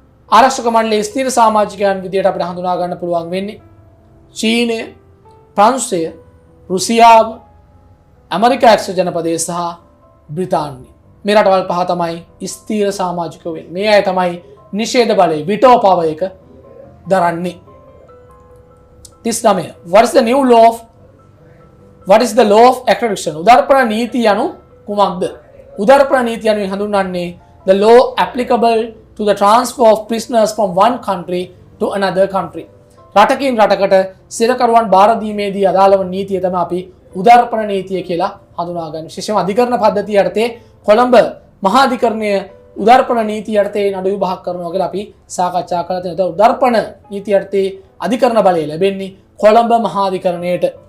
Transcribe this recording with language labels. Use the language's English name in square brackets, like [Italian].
[Sinhala] ආරක්ෂක මණ්ඩලයේ ස්ථීර සමාජිකයන් විදිහට අපිට හඳුනා ගන්න පුළුවන් වෙන්නේ චීනය, ප්‍රංශය, රුසියාව, ඇමරිකා එක්සත් ජනපදයේ සහ බ්‍රිතාන්‍ය. මේ රටවල් පහ තමයි ස්ථීර සමාජිකයෝ වෙන්නේ. මේ අය තමයි නිෂේධ බලය විටෝ පවර් එක දරන්නේ. 39. [English] What is the new law of what is the law of extradition? [Sinhala] උදාරපණ නීතිය යනු කුමක්ද? උදාරපණ නීතිය යනු හඳුන්වන්නේ [English] the law applicable to the transfer of prisoners from one country to another country. [Sinhala] රටකින් රටකට සිරකරුවන් බාර දීමේදී අදාළ වන නීතිය තමයි අපි උදාරපණ නීතිය කියලා හඳුනාගන්නේ. විශේෂයෙන්ම අධිකරණ පද්ධතිය යටතේ කොළඹ මහා අධිකරණය උදාරපණ නීතිය යටතේ නඩු විභාග කරනවා කියලා අපි සාකච්ඡා කරලා තියෙනවා. උදාරපණ නීතිය යටතේ අධිකරණ බලය ලැබෙන්නේ කොළඹ මහා අධිකරණයට.